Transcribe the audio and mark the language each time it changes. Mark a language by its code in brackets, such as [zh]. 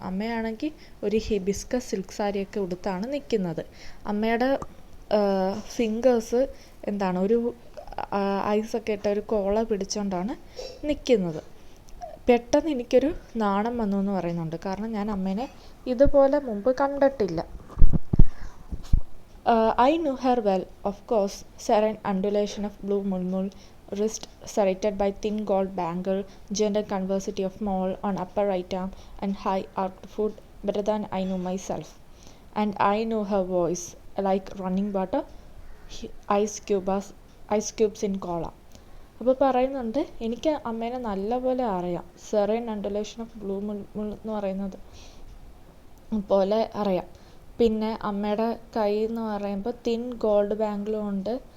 [ml] അമ്മയാണെങ്കിൽ ഒരു hibiscus silk സാരിയൊക്കെ ഉടുത്താണ് നിൽക്കുന്നത്. അമ്മയുടെ ഫിംഗേഴ്സ് ഒരു ഐസൊക്കെ ഇട്ട ഒരു കോള പിടിച്ചുകൊണ്ടാണ് നിൽക്കുന്നത്. പെട്ടെന്ന് എനിക്കൊരു നാണം വന്നു എന്ന് പറയുന്നുണ്ട്. കാരണം ഞാൻ അമ്മേനെ ഇതുപോലെ മുമ്പ് കണ്ടിട്ടില്ല. [en] I knew her well, of course. Serene undulation of blue mulmul wrist serrated by thin gold bangle, gentle convexity of mole on upper right arm, and high arched foot better than I knew myself. And I knew her voice, like running water, ice cubes in cola. [ml] അപ്പോൾ പറയുന്നുണ്ട്, എനിക്ക് അമ്മേനെ നല്ലപോലെ അറിയാം. [en] serene undulation of blue mull [ml] എന്ന് പറയുന്നത് പോലെ അറിയാം. പിന്നെ അമ്മയുടെ കൈ എന്ന് പറയുമ്പോൾ [en] thin gold ബാങ്കിളും [ml] ഉണ്ട്.